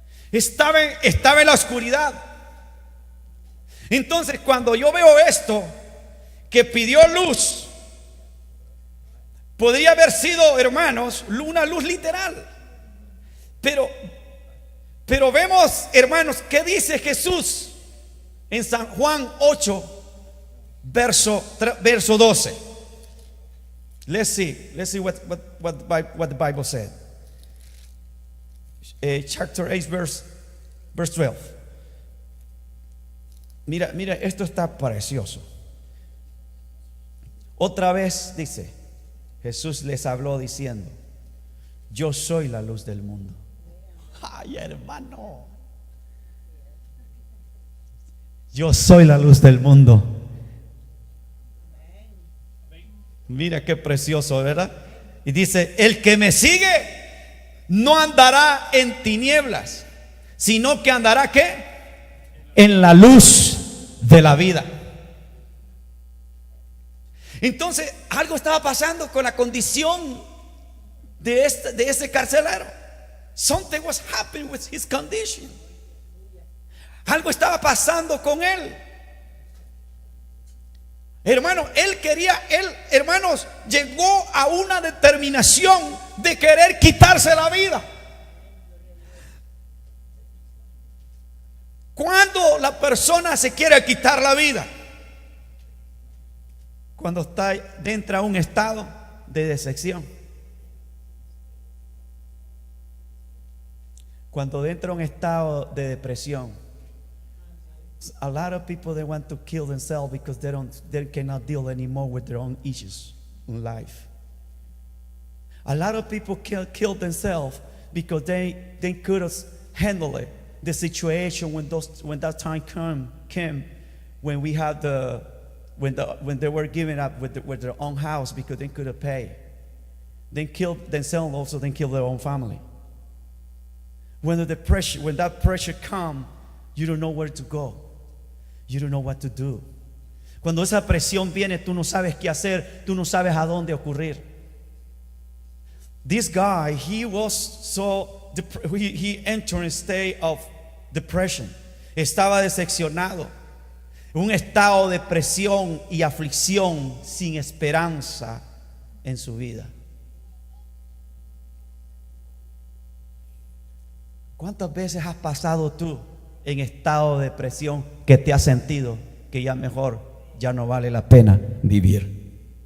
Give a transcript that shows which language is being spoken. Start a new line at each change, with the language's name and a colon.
Spanish: Estaba en la oscuridad. Entonces, cuando yo veo esto, que pidió luz, podría haber sido, hermanos, una luz literal. Pero vemos, hermanos, ¿qué dice Jesús en San Juan 8, verso 12?
English: Let's see what the Bible said. Chapter 8, verse 12.
Spanish: Mira, esto está precioso. Otra vez dice, Jesús les habló diciendo: yo soy la luz del mundo. Ay, hermano, yo soy la luz del mundo. Mira qué precioso, ¿verdad? Y dice: el que me sigue no andará en tinieblas, sino que andará ¿qué? En la luz de la vida. Entonces, algo estaba pasando con la condición de ese carcelero.
English: Something was happening with his condition.
Spanish: Algo estaba pasando con él. Hermano, hermanos, llegó a una determinación de querer quitarse la vida. ¿Cuándo la persona se quiere quitar la vida? Cuando está dentro de un estado de decepción. Cuando entra en un estado de depresión.
English: A lot of people, they want to kill themselves because they cannot deal anymore with their own issues in life. A lot of people kill themselves because they couldn't handle it, the situation when that time came when we had when they were giving up with their own house because they couldn't pay. They killed themselves, also they killed their own family. When that pressure come, You don't know where to go. You don't know what to do.
Spanish: Cuando esa presión viene, tú no sabes qué hacer, tú no sabes a dónde ocurrir.
English: This guy, he entered a state of depression.
Spanish: Estaba decepcionado, un estado de presión y aflicción, sin esperanza en su vida. ¿Cuántas veces has pasado tú en estado de depresión que te has sentido que ya mejor, ya no vale la pena vivir?